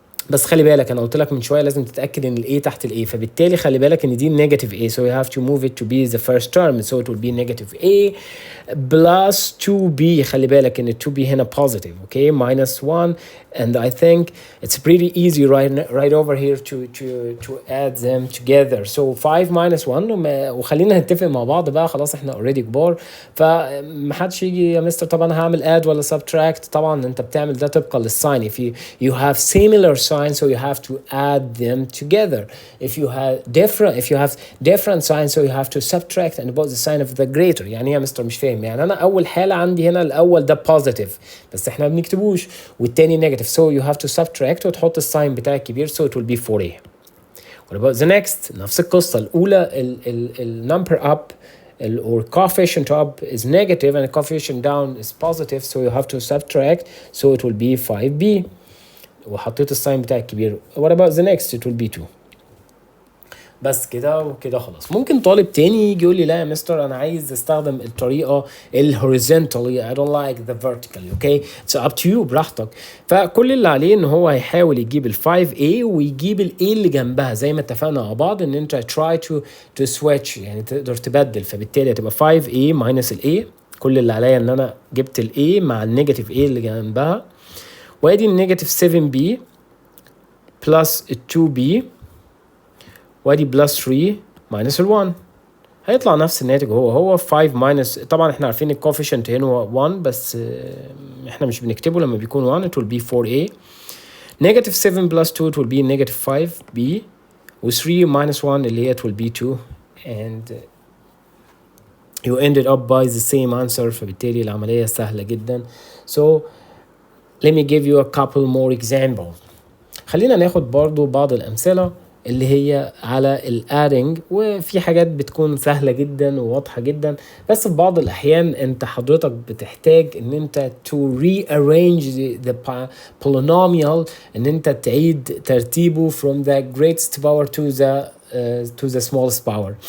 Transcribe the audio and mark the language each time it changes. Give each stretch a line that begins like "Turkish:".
Arabic: بس خلي بالك انا قلت لك من شويه لازم تتاكد ان الاي تحت الاي، فبالتالي خلي بالك ان دي نيجاتيف
English: a, so you have to move it to be the first term, so it will be negative a plus 2b.
Arabic: خلي بالك ان 2b هنا
English: positive, okay, minus 1, and I think it's pretty easy right over here to add them together. So 5 minus 1
Arabic: وخلينا نتفق مع بعض بقى، خلاص احنا already كبار، فمحدش يجي يا مستر طب انا هعمل add ولا subtract. طبعا انت بتعمل ده طبقا للساين.
English: if you have similar signs, so you have to add them together. if you have different signs, so you have to subtract and put the sign of the greater.
Arabic: يعني ايه يا مستر مش فاهم؟ يعني انا اول حاله عندي هنا الاول ده positive بس احنا ما بنكتبوش، والتاني negative,
English: so you have to subtract
Arabic: وتحط الساين بتاع الكبير,
English: so it will be 4a. what about the next؟
Arabic: نفس القصه الاولى.
English: ال number up or coefficient up is negative and the coefficient down is positive, so you have to subtract, so it will be 5b
Arabic: وحطيت الساين بتاع الكبير.
English: what about the next؟ it will be 2.
Arabic: بس كده وكده خلاص. ممكن طالب تاني يجي يقول لي لا يا مستر انا عايز استخدم الطريقه الهوريزونتالي،
English: I don't like the vertically, okay, it's up to you،
Arabic: براحتك. فكل اللي عليه ان هو هيحاول يجيب ال 5a ويجيب ال a اللي جنبها زي ما اتفقنا مع بعض ان انت
English: try to switch،
Arabic: يعني تقدر تبدل، فبالتالي هتبقى 5a minus ال a. كل اللي عليا ان انا جبت ال a مع النيجاتيف a اللي جنبها، وادي النيجاتيف 7b plus ال 2b وادي بلس 3 ماينس ال 1، هيطلع نفس الناتج هو 5 ماينس. طبعا احنا عارفين الكوفيشنت هنا 1 بس احنا مش بنكتبه لما بيكون 1،
English: it will be 4a. negative 7 plus 2 it will be negative 5b و 3 minus 1 اللي هي it will be 2 and you ended up by the same answer.
Arabic: فبالتالي العملية سهلة جدا.
English: So let me give you a couple more examples.
Arabic: خلينا ناخد برضو بعض الأمثلة اللي هي على الادنج، وفي حاجات بتكون سهلة جدا وواضحة جدا، بس في بعض الأحيان أنت حضرتك بتحتاج إن أنت
English: to rearrange the polynomial،
Arabic: إن أنت تعيد ترتيبه
English: from the greatest power to the smallest power.